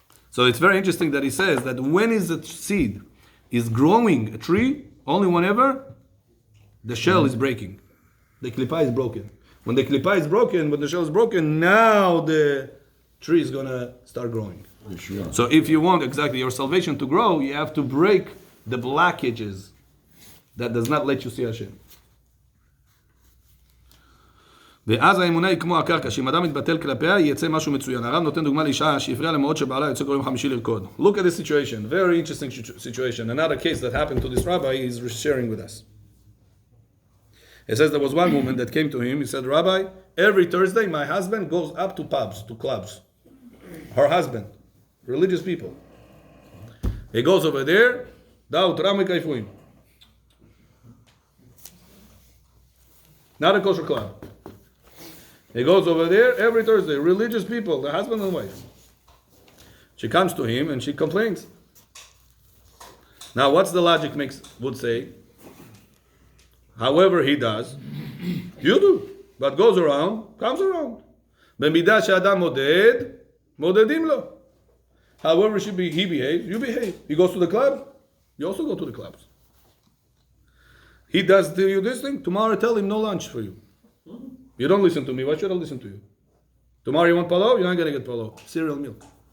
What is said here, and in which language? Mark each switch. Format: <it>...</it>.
<en>So it's very interesting that he says that when is the seed is growing a tree, only whenever the shell is breaking. The klipa is broken. When the klipa is broken, when the shell is broken, now the tree is going to start growing. Sure. So if you want exactly your salvation to grow, you have to break the blockages that does not let you see Hashem.</en> <he>ואז האמונה היא כמו הקרקע, שאם אדם מתבטל כלפיה, יצא משהו מצוין. הרב נותן דוגמה לאישה שהפריעה למאוד שבעלה יוצא כל יום חמישי לרקוד.</he> <en>Look at this situation, very interesting situation. Another case that happened to this rabbi is sharing with us. He says there was one woman that came to him. He said, Rabbi, every Thursday my husband goes up to pubs, to clubs. Her husband, religious people. He goes over there, דאו תרם וכיפויים. Not a kosher club. He goes over there every Thursday. Religious people, the husband and wife. She comes to him and she complains. Now, what's the logic would say? However he does, you do. What goes around, comes around.</en> <he>במידה שאדם מודד, מודדים לו.</he> <en>However he behaves, you behave. He goes to the club, you also go to the clubs. He does to you this thing, tomorrow tell him no lunch for you. You don't listen to me, why should I listen to you? Tomorrow you want palo, you're not going to get palo. Cereal milk.</en>